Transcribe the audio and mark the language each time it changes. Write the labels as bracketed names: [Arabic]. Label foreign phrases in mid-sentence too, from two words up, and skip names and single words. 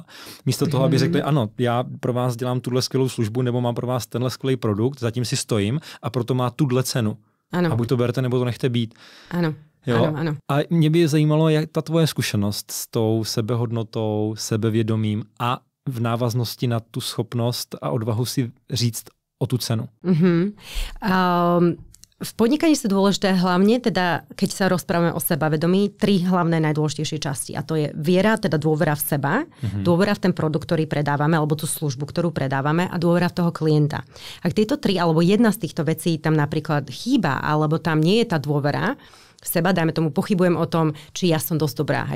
[Czech] Místo toho, aby řekli, ano, já pro vás dělám tuhle skvělou službu, nebo mám pro vás tenhle skvělý produkt, zatím si stojím a proto má tuhle cenu. Ano. A buď to berte, nebo to nechte být. Ano. Jo? Ano. A mě by zajímalo, jak ta tvoje zkušenost s tou sebehodnotou, sebevědomím a v návaznosti na tu schopnost a odvahu si říct o tu cenu. [Slovak] V podnikaní sú dôležité hlavne, teda, keď sa rozprávame o sebavedomí, 3 hlavné najdôležitejšie časti. A to je viera, teda dôvera v seba, dôvera v ten produkt, ktorý predávame, alebo tú službu, ktorú predávame a dôvera v toho klienta. Ak tieto 3, alebo jedna z týchto vecí tam napríklad chýba, alebo tam nie je tá dôvera v seba, dajme tomu, pochybujem o tom, či ja som dosť dobrá.